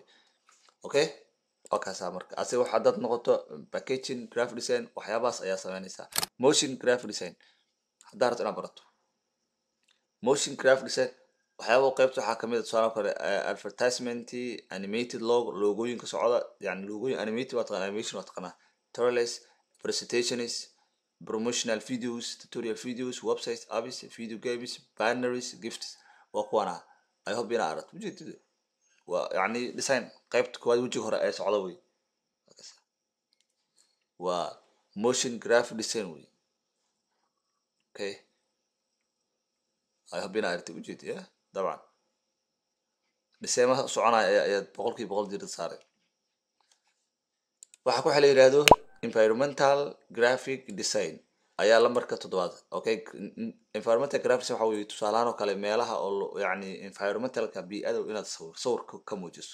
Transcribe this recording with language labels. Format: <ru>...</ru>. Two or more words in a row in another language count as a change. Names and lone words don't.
<so>Okay, kaasa marka asiga waxa dad noqoto</so> <en>packaging graphic design</en> <so>waxyaabahaas ayaa sameynaysaa.</so> <en>Motion graphic design</en> <so>haddaad rabto inaad barato</so> <en>motion graphic design</en> <so>waxyaaba qaybta waxaa kamid ah tusaale kale advertisement, animated logooyinka socda yani logooyin animated waa taqaan animation waa taqaanaa,</so> <en>trailers, presentations, promotional videos, tutorial videos, websites, apps, video games, banners, gifts</en> <so>waa kuwana.</so> <en>I hope</en> <so>inaad aragto ujeedada waa yani design qaybta koowaad wejiga hore ee socda wey. waa</so> <en>motion graphic design</en> <so>wey. Okay,</so> <en>I hope</en> <so>inaad aragto ujeedada dabcan dhismaha soconaya ayaa boqolkiiba boqol diirada saaray. waxaa ku xil yiraahdo</so> <en>environmental graphic design</en> <so>ayaa lambarka 7. Okay,</so> <en>environmental graphics</en> <so>waxa weeye tusaalahan oo kale meelaha oo yani environmentalka bii'ada inaad sawirka ka muujiso.</so>